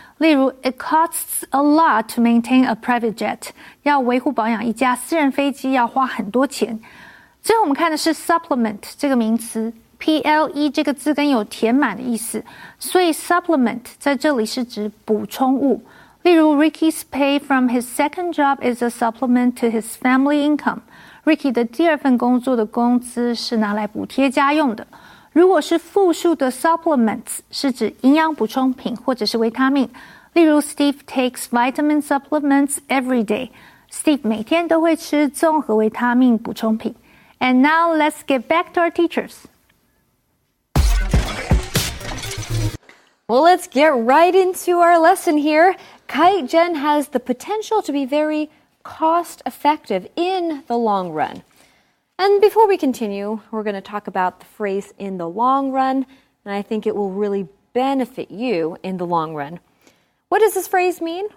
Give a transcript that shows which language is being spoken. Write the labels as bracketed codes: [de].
[en] 例如 ，It costs a lot to maintain a private jet。 [zh] 要维护保养一架私人飞机要花很多钱。最后我们看的是 supplement 这个名词， ple 这个字根有填满的意思，所以 supplement 在这里是指补充物。 [en] 例如 Ricky's pay from his second job is a supplement to his family income。 [zh] Ricky 的第二份工作的工资是拿来补贴家用的。如果是复数的 supplements 是指营养补充品或者是维他命。例如 [en] Steve takes vitamin supplements every day。 [zh] Steve 每天都会吃综合维他命补充品。 [en] And now let's get back to our teachers. Well, let's get right into our lesson here. Kite Gen has the potential to be very cost-effective in the long run. And before we continue, we're going to talk about the phrase in the long run, and I think it will really benefit you in the long run. What does this phrase mean?